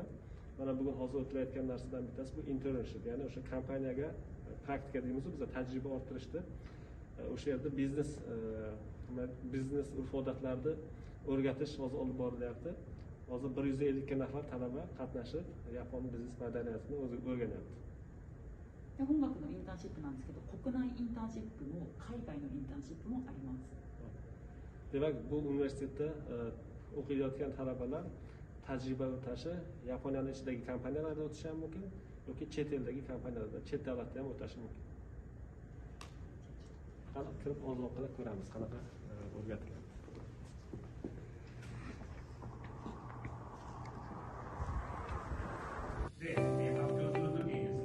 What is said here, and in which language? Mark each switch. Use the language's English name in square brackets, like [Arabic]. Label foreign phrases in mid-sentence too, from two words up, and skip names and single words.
[Uzbek] Mana bugun hozir o'tilayotgan narsadan bittasi bu internship, ya'ni o'sha kompaniyaga praktika deymiz, biz tajriba orttirishdi. O'sha yerda biznes urf-odatlarni o'rgatish hozir olib borilyapti. Hozir 150 ga nafar talaba qatnashib, yapon biznes madaniyatini o'rganyapti. [Japanese] 本学のインターンシップなんですけど、国内インターンシップも海外のインターンシップもあります。 [Uzbek] Demak, bu universitetda o'qiyotgan talabalar tajriba o'tashi Yaponiyaning ichidagi kompaniyalarda o'tishi ham mumkin yoki chet eldagi kompaniyalarda, chet davlatda ham o'tashi mumkin. Qani kirib oziq qilib ko'ramiz, qanaqa o'rgatilgan. [English] Then we have to do the